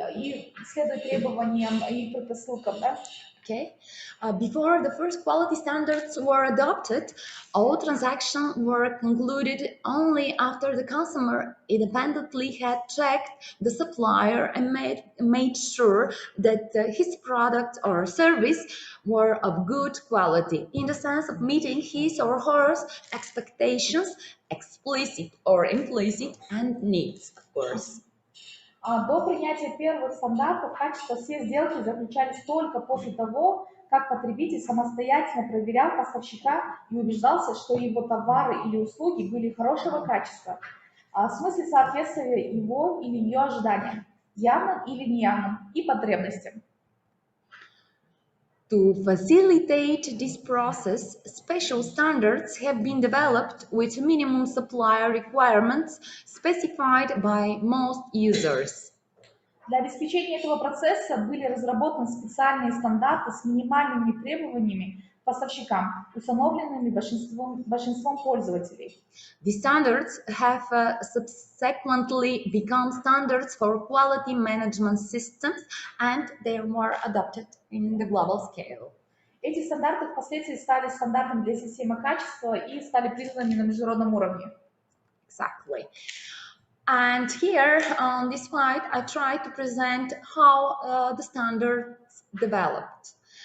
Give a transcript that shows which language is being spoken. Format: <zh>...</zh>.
<ru>И следует требованиям и предпосылкам, да.</ru> <en>Okay. Before the first quality standards were adopted, all transactions were concluded only after the consumer independently had checked the supplier and made sure that his product or service were of good quality, in the sense of meeting his or her expectations, explicit or implicit, and needs, of course.</en> <ru>До принятия первых стандартов качества все сделки заключались только после того, как потребитель самостоятельно проверял поставщика и убеждался, что его товары или услуги были хорошего качества, в смысле соответствия его или ее ожиданиям, явным или неявным, и потребностям.</ru> <en>To facilitate this process, special standards have been developed with minimum supplier requirements specified by most users.</en> <ru>Для обеспечения этого процесса были разработаны специальные стандарты с минимальными требованиями к поставщикам, установленными большинством пользователей.</ru> <en>The standards have subsequently become standards for quality management systems, and they were adopted in the global scale.</en> <ru>Эти стандарты впоследствии стали стандартом для системы качества и стали признаны на международном уровне.</ru> <en>Exactly. And here on this slide, I try to present how the standards developed.</en>